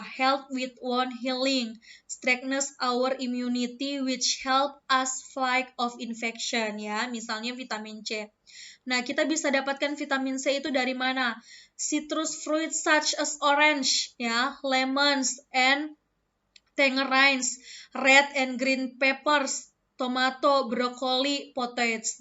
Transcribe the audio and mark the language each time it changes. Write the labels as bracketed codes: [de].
[en] Help with wound healing, strengthens our immunity which help us fight of infection ya, misalnya vitamin C. [id] Nah, kita bisa dapatkan vitamin C itu dari mana? [en] Citrus fruits such as orange ya, lemons and tangerines, red and green peppers, tomato, brokoli, potatoes.